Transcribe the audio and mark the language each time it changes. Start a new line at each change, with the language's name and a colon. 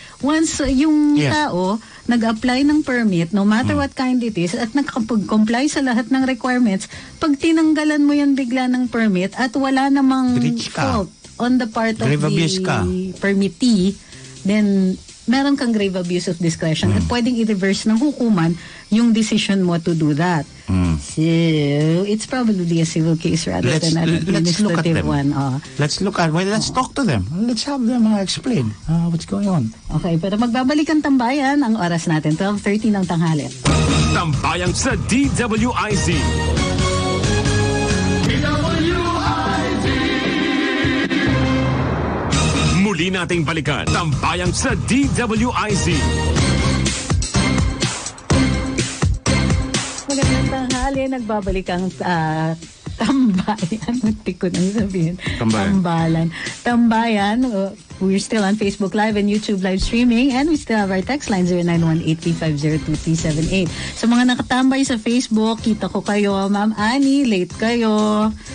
Filipino: Once yung tao nag-apply ng permit, no matter what kind it is, at nakapag-comply sa lahat ng requirements, pag tinanggalan mo yan bigla ng permit at wala namang fault on the part of the permittee, then meron kang grave abuse of discretion at pwedeng i-reverse ng hukuman yung decision mo to do that.
English: So, it's probably a civil case rather than an administrative one. Let's talk to them. Let's have them explain what's going on.
Filipino: Okay, pero magbabalik ang tambayan. Ang oras natin, 12:30 ng tanghali. Tambayan sa DWIZ. Muli nating balikan Tambayan sa DWIZ. Magandang tanghali, nagbabalik ang Tambayan. Muntik ko nang sabihin. Tambayan.
English: We're still on Facebook Live and YouTube live streaming, and we still have our text line 0918-350-2378.
Filipino: Sa mga nakatambay sa Facebook, kita ko kayo. Ma'am Annie, late kayo.